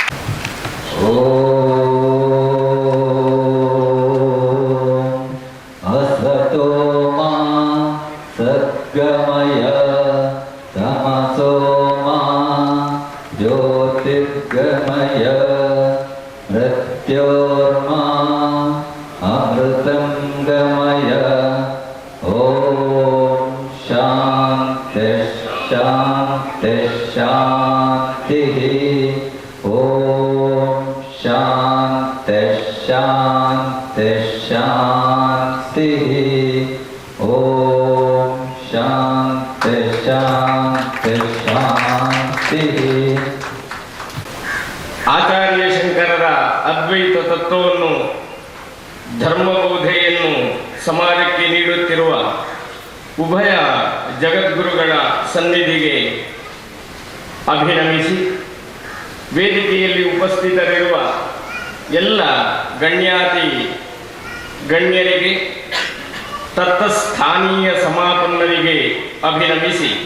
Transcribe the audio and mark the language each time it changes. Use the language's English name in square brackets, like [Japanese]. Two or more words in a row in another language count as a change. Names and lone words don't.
[Sanskrit] ಅಸತೋ ಮಾ ಸದ್ಗಮಯ ತಮಸೋ ಮಾ ಜ್ಯೋತಿರ್ಗಮಯ ಮೃತ್ಯೋರ್ಮಾ ಅಮೃತಂ ಗಮಯ. ಓಂ ಶಾಂತಿ ಶಾಂತಿ ಶಾಂತಿ. ಓಂ ಶಾಂತಿ ಶಾಂತಿ ಶಾಂತಿ. ಓಂ ಶಾಂತಿ ಶಾಂತಿ ಶಾಂತಿ. [Kannada] ಆಚಾರ್ಯ ಶಂಕರರ ಅದ್ವೈತ ತತ್ವವನ್ನು ಧರ್ಮಬೋಧೆಯನ್ನು ಸಮಾಜಕ್ಕೆ ನೀಡುತ್ತಿರುವ ಉಭಯ ಜಗದ್ಗುರುಗಳ ಸನ್ನಿಧಿಗೆ ಅಭಿನಮಿಸಿ ವೇದಿಕೆಯಲ್ಲಿ ಉಪಸ್ಥಿತರಿರುವ ಎಲ್ಲ ಗಣ್ಯಾತಿ ಗಣ್ಯರಿಗೆ ತತ್ತಸ್ಥಾನೀಯ ಸಮಾಪನ್ನರಿಗೆ ಅಭಿನಮಿಸಿ